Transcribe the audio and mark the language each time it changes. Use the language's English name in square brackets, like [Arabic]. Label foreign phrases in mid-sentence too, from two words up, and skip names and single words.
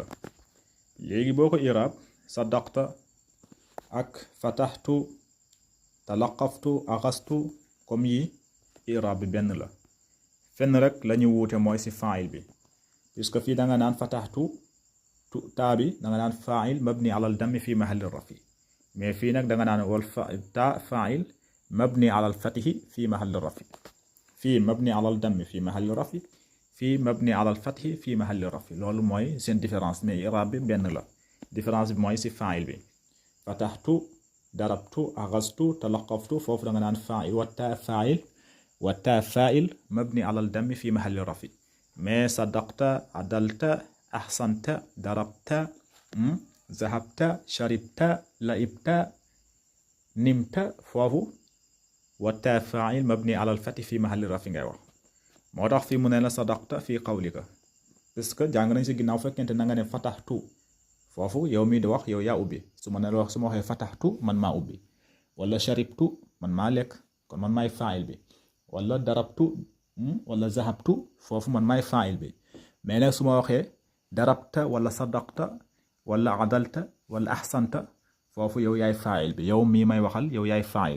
[Wolof] léegi boo ko iraab saddaqta ak [Arabic] فتحت تلقفت أخذت [Wolof] comme yi iraab bi benn la. fenn rek lañu wuute mooy ci faa'il bi puisque fii da nga naan fataxtu taa bi da nga naan [Arabic] فاعل مبني على الضم في محل رفع [Wolof] mais fii nag da nga naan [Arabic] والتاء فاعل مبني على الفتح في محل رفع [Wolof] fii [Arabic] مبني على الضم في محل رفع [Wolof] fii [Arabic] مبني على الفتح في محل رفع. [Wolof] loolu mooy seen différence mais iraab bi benn la. différence bi mooy ci faa'il bi [Arabic] فتحت ضربت أخذت تلقفت [Wolof] foofu da nga naan [Arabic] فاعل والتاء فاعل مبني على الضم في محل رفع [Wolof] mais [Arabic] صدقت عدلت أحسنت ضربت ذهبت شربت لعبت نمت [Wolof] foofu [Arabic] والتاء فاعل مبني على الفتح في محل رفع [Wolof] ngay wax. moo tax fii mu ne la [Arabic] صدقت في قولك [French] parce que [Wolof] jàng nañ si ginnaaw fekkente na nga ne fataxtu foofu yow mii di wax yow yaa ubbi su ma ne la wax su ma waxee fataxtu man maa ubbi wala sharibtu man maa lekk kon man maay faa'il bi wala darabtu wala zahabtu foofu man maay faa'il bi mais nag su ma waxee darabta wala sadaqta wala adalta wala ahsanta foofu yow yaay faa'il bi yow mii may waxal yow yaay faa'il.